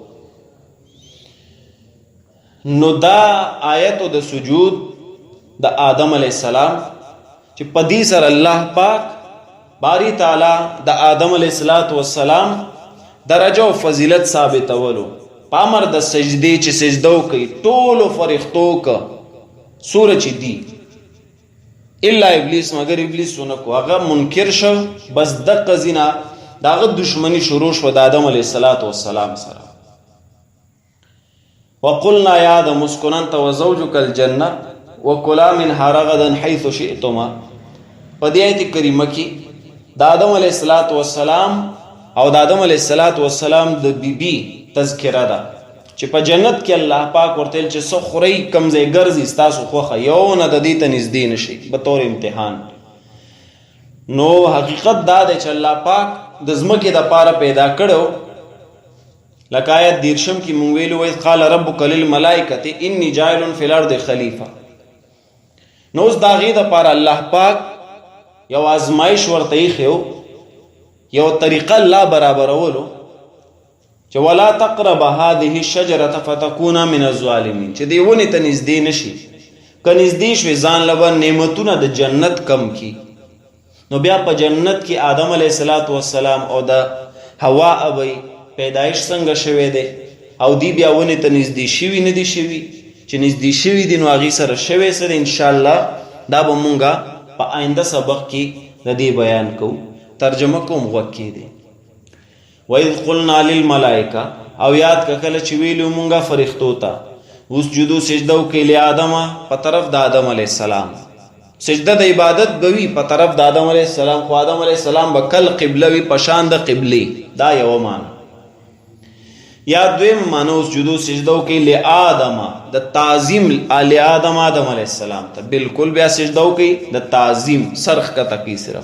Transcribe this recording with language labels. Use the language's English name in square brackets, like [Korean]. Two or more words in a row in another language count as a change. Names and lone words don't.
[Pashto] نو دا آیتو د سجود د آدم علیه السلام چې په دې سره الله پاک باری تعالی د آدم علیه السلام درجه او فضیلت ثابتولو په امر د سجدې چې سجده وکړي ټولو فرښتو که سوره چې دي الا ابلیس، مگر ابلیس ونه کو، هغه منکر شو. بس دقه ځینه د هغه دشمني شروع شوه د آدم علیه السلام سره. [Arabic] وقلنا یا آدم اسکن انت وزوجک الجنه وکلا منها رغدا حیث شئتما. [Pashto] په دې آیت کریمه کې د آدم علیه السلام او د آدم علیه السلام د بیبي تذکره ده چې په جنت کې الله پاک ورته ویل چې څه خورئ کوم ځای ګرځي ستاسو خوښه، یو نه د دې ته نږدې نه شي به طور امتحان. نو حقیقت دا دی چې الله پاک د ځمکې دپاره پیدا کړو، لکه آیت 30 کې مونږ ویلو وایي [Arabic] قال ربک للملائکة انی جاعل فی الارض خلیفه. [Pashto] نو اوس د هغې دپاره الله پاک یو ازمایش ورته ایښی، یو طریقه الله برابرولو چې [Arabic] ولا تقرب هذه الشجره فتكون من الظالمین، [Pashto] چې دې ونې ته نږدې نشي، که نږدې شوې ځان له به نعمتونه د جنت کم کی. نو بیا په جنت کې آدم علیه السلام او د حوا ابی پیدایش څنګه شوی دی، او دی بیا ونې ته نږدې شوي نه دي شوي، چې نږدې شوي دي نو هغې سره شوی څه دی انشاءالله دا به مونږه په آینده سبق کې د دې بیان کوو. ترجمه کوم غوږ کې دی. [Arabic] وَإِذْ قُلْنَا لِلْمَلَائِكَةِ، [Pashto] او یاد که کله چې ویلو مونږه فرښتو ته اسجدو سجده وکړئ لآدمه په طرف د آدم علیه السلام. سجده د عبادت به وي په طرف د آدم علیه السلام، خو آدم علیه السلام به کل قبله وي په شان د قبلې. دا یوه معنی. یا دویم معنی اسجدو سجده وکړئ لآدمه د تعظیم، لآدم آدم علیه السلام ته بالکل بیا سجده وکړئ د تعظیم، سرخ کته کوي صرف.